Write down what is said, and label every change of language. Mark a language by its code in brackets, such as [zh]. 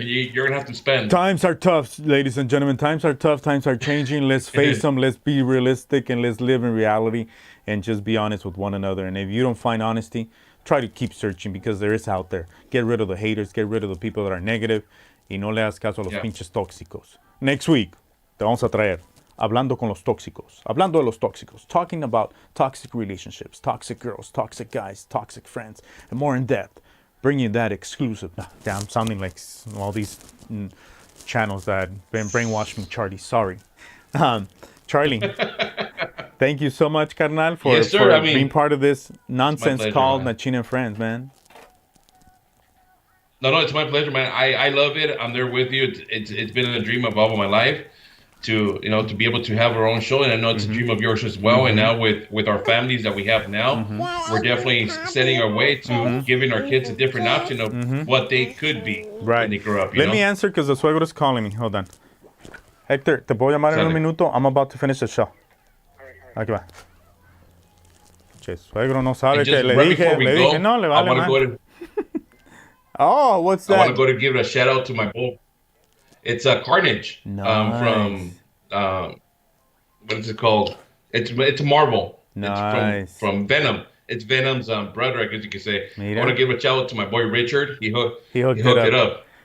[en] You're gonna have to spend. Times are tough, ladies and gentlemen. Times are tough. Times are changing. Let's face them. Let's be realistic and let's live in reality and just be honest with one another. And if you don't find honesty, try to keep searching because there is out there. Get rid of the haters. Get rid of the people that are negative. [es] Y no le hagas caso a los pinches tóxicos. [en] Next week, [es] te vamos a traer Hablando con los tóxicos. Hablando de los tóxicos. [en] Talking about toxic relationships, toxic girls, toxic guys, toxic friends, and more in depth. Bring you that exclusive. Damn, I'm sounding like all these channels that been brainwashed me, Charlie. Sorry. Charlie, thank you so much, carnal, for being part of this nonsense called Nachin and Friends, man. No, it's my pleasure, man. I love it. I'm there with you. It's been a dream of all of my life to be able to have our own show, and I know it's a dream of yours as well. And now with our families that we have now, we're definitely setting our way to giving our kids a different option of what they could be when they grow up. Let me answer because the suegro is calling me. Hold on. [es] Hector, te puedo llamar en un minuto. [en] I'm about to finish the show. [es] Aquí va. Che, suegro no sabe que le dije, no, le vale más. [en] Oh, what's that? I want to go to give a shout out to my bull. It's a Carnage from what is it called? It's a Marvel. Nice. It's from Venom. It's Venom's brother, I guess you could say. Mira. I want to give a shout out to my boy Richard. He hooked it up.